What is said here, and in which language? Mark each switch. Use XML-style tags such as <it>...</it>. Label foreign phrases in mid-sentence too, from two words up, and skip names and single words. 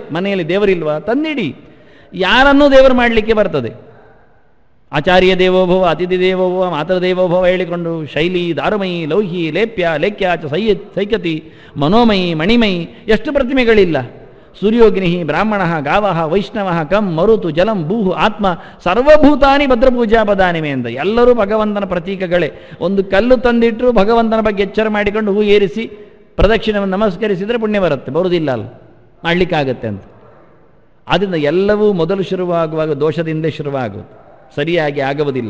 <kn>ಮನೆಯಲ್ಲಿ ದೇವರಿಲ್ವಾ ತಂದಿಡಿ, ಯಾರನ್ನೂ ದೇವರು ಮಾಡಲಿಕ್ಕೆ ಬರ್ತದೆ.</kn> <sa>ಆಚಾರ್ಯ ದೇವೋಭವ, ಅತಿಥಿ ದೇವೋಭವ, ಮಾತೃ ದೇವೋಭವ ಹೇಳಿಕೊಂಡು ಶೈಲಿ, ದಾರುಮಯಿ, ಲೌಹಿ, ಲೇಪ್ಯ, ಲೇಖ್ಯಾಚ, ಸೈಕತಿ, ಮನೋಮಯಿ, ಮಣಿಮಯಿ,</sa> <kn>ಎಷ್ಟು ಪ್ರತಿಮೆಗಳಿಲ್ಲ.</kn> <sa>ಸೂರ್ಯೋಗ್ನಿ, ಬ್ರಾಹ್ಮಣ, ಗಾವ, ವೈಷ್ಣವ, ಕಂ, ಮರುತು, ಜಲಂ, ಭೂಹು, ಆತ್ಮ, ಸರ್ವಭೂತಾನಿ ಭದ್ರಪೂಜಾ ಪದಾನಿಮೆ</sa> <kn>ಅಂತ ಎಲ್ಲರೂ ಭಗವಂತನ ಪ್ರತೀಕಗಳೇ. ಒಂದು ಕಲ್ಲು ತಂದಿಟ್ಟರು ಭಗವಂತನ ಬಗ್ಗೆ ಎಚ್ಚರ ಮಾಡಿಕೊಂಡು ಹೂ ಏರಿಸಿ ಪ್ರದಕ್ಷಿಣವನ್ನು ನಮಸ್ಕರಿಸಿದರೆ ಪುಣ್ಯ ಬರುತ್ತೆ, ಬರುವುದಿಲ್ಲ ಅಲ್ಲ, ಮಾಡಲಿಕ್ಕಾಗತ್ತೆ ಅಂತ. ಆದ್ದರಿಂದ ಎಲ್ಲವೂ ಮೊದಲು ಶುರುವಾಗುವಾಗ ದೋಷದಿಂದ ಶುರುವಾಗುವುದು, ಸರಿಯಾಗಿ ಆಗುವುದಿಲ್ಲ.</kn>